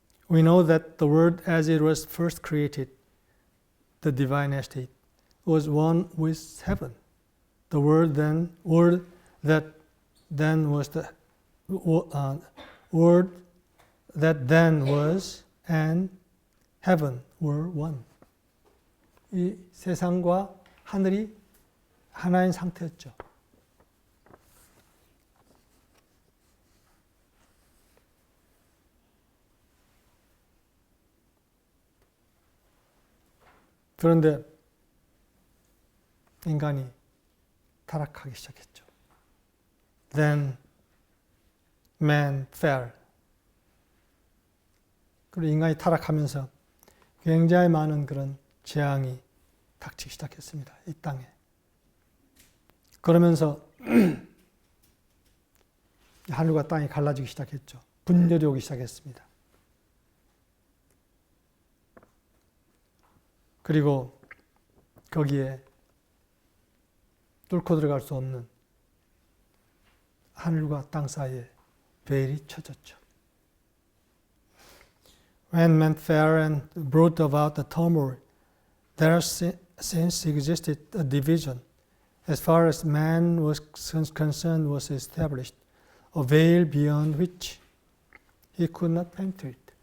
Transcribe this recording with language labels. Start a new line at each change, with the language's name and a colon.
English: We know that the world as it was first created, the divine estate, was one with heaven. The world that then was the world that then was and heaven were one.
Korean: 이 세상과 하늘이 하나인 상태였죠. 그런데 인간이 타락하기 시작했죠.
English: Then man fell.
Korean: 그리고 인간이 타락하면서 굉장히 많은 그런 재앙이 닥치기 시작했습니다. 이 땅에. 그러면서 하늘과 땅이 갈라지기 시작했죠. 분열이 오기 시작했습니다. 그리고 거기에 뚫고 들어갈 수 없는 하늘과 땅 사이에 베일이 쳐졌죠.
English: When man fell and brought about the turmoil, there since existed a division. As far as man was concerned was established, a veil beyond which he could not penetrate.